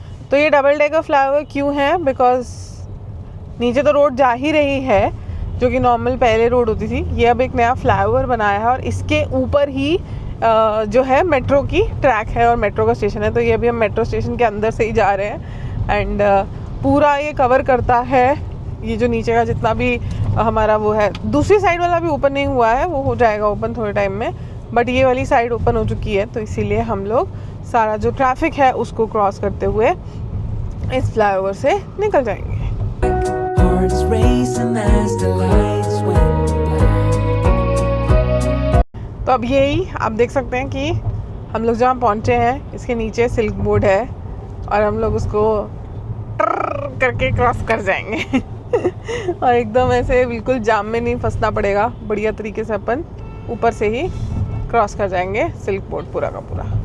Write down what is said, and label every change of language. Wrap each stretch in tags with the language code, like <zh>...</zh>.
<hi>तो ये double decker flyover क्यों है? बिकॉज नीचे तो रोड जा ही रही है जो कि नॉर्मल पहले रोड होती थी, ये अब एक नया फ्लाईओवर बनाया है और इसके ऊपर ही जो है मेट्रो की ट्रैक है और मेट्रो का स्टेशन है। तो ये अभी हम मेट्रो स्टेशन के अंदर से ही जा रहे हैं एंड पूरा ये कवर करता है ये जो नीचे का जितना भी हमारा वो है। दूसरी साइड वाला भी ओपन नहीं हुआ है, वो हो जाएगा ओपन थोड़े टाइम में, बट ये वाली साइड ओपन हो चुकी है। तो इसीलिए हम लोग सारा जो ट्रैफिक है उसको क्रॉस करते हुए इस फ्लाईओवर से निकल जाएंगे।</hi> <en>Hearts racing as the lights went black.</en> <hi>तो अब यही आप देख सकते हैं कि हम लोग जहाँ पहुँचे हैं इसके नीचे सिल्क बोर्ड है और हम लोग उसको ट्रर करके क्रॉस कर जाएंगे और एकदम ऐसे बिल्कुल जाम में नहीं फंसना पड़ेगा, बढ़िया तरीके से अपन ऊपर से ही क्रॉस कर जाएंगे सिल्क बोर्ड पूरा का पूरा।</hi>